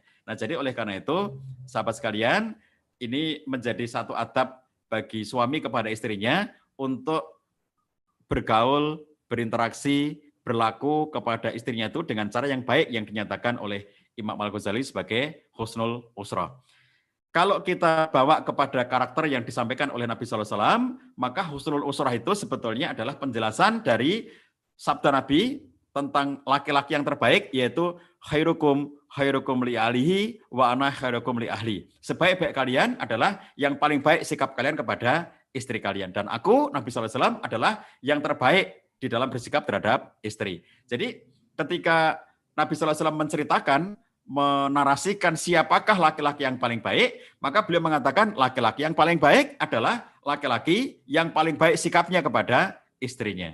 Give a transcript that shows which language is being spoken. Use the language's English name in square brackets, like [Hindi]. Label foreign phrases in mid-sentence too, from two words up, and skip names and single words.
[Indonesian] Nah, jadi oleh karena itu, sahabat sekalian, ini menjadi satu adab bagi suami kepada istrinya untuk bergaul, berinteraksi, berlaku kepada istrinya itu dengan cara yang baik yang dinyatakan oleh Imam Al-Ghazali sebagai [Arabic] حسن الأسرة. [Indonesian] Kalau kita bawa kepada karakter yang disampaikan oleh Nabi SAW, maka [Arabic] حسن الأسرة [Indonesian] itu sebetulnya adalah penjelasan dari sabda Nabi tentang laki-laki yang terbaik, yaitu [Arabic] خيركم لأهله وأنا خيركم لأهلي. [Indonesian] Sebaik-baik kalian adalah yang paling baik sikap kalian kepada istri kalian. Dan aku, Nabi SAW, adalah yang terbaik di dalam bersikap terhadap istri. Jadi ketika Nabi SAW menceritakan, menarasikan siapakah laki-laki yang paling baik, maka beliau mengatakan laki-laki yang paling baik adalah laki-laki yang paling baik sikapnya kepada istrinya.